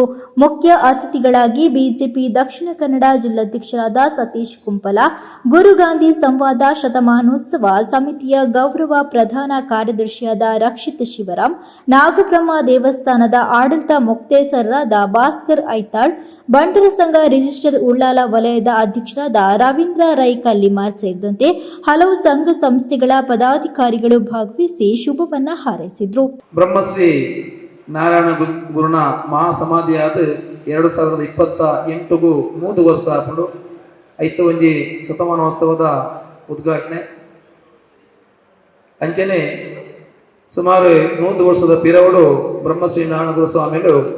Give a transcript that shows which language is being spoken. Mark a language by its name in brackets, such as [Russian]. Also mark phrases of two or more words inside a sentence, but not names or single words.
[Kannada] ಮುಖ್ಯ ಅತಿಥಿಗಳಾಗಿ ಬಿಜೆಪಿ ದಕ್ಷಿಣ ಕನ್ನಡ ಜಿಲ್ಲಾಧ್ಯಕ್ಷರಾದ ಸತೀಶ್ ಕುಂಪಲ, ಗುರುಗಾಂಧಿ ಸಂವಾದ ಶತಮಾನೋತ್ಸವ ಸಮಿತಿಯ ಗೌರವ ಪ್ರಧಾನ ಕಾರ್ಯದರ್ಶಿಯಾದ ರಕ್ಷಿತ್ ಶಿವರಾಮ್, ನಾಗಬ್ರಹ್ಮ ದೇವಸ್ಥಾನದ ಆಡಳಿತ ಮುಕ್ತೇಸರರಾದ ಭಾಸ್ಕರ್ ಐತಾಳ್, ಬಂಟರ ಸಂಘ ರಿಜಿಸ್ಟರ್ ಉಳ್ಳಾಲ ವಲಯದ ಅಧ್ಯಕ್ಷರಾದ ರವೀಂದ್ರ ರೈ ಕಲ್ಲಿಮಾರ್ ಸೇರಿದಂತೆ ಹಲವು ಸಂಘ ಸಂಸ್ಥೆಗಳ ಪದಾಧಿಕಾರಿಗಳು ಭಾಗವಹಿಸಿ ಶುಭವನ್ನ ಹಾರೈಸಿದ್ರು. [Tulu] ಬ್ರಹ್ಮಶ್ರೀ ನಾರಾಯಣ ಗುರುನ ಮಹಾಸಮಾಧಿಯಾದ 2028ಗೂ 3 ವರ್ಷ ಆಪುಂಡು ಐತ ಒಂಜಿ ಶತಮಾನೋತ್ಸವದ ಉದ್ಘಾಟನೆ ಅಂಚನೆ ಸುಮಾರು 100 ವರ್ಷದ ಪಿರವಡು ಬ್ರಹ್ಮಶ್ರೀ ನಾರಾಯಣ ಗುರು ಸ್ವಾಮಿಗಳು